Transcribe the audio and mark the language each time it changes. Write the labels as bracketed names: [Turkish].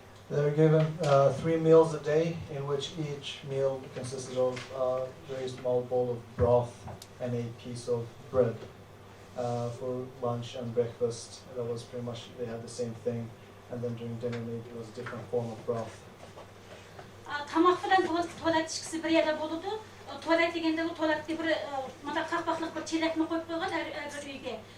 [English] They were given 3 meals a day, in which each meal consisted of a very small bowl of broth and a piece of bread. For lunch and breakfast, that was pretty much, they had the same thing. And then during dinner, maybe it was a different form of broth. [Uzbek] Tamoq bilan tualet chiqisi bir yerda bo'ladi. Tualet deganda u tualetga bir mana qahvaqliq bir chelakni qo'yib qo'ygan har uyga.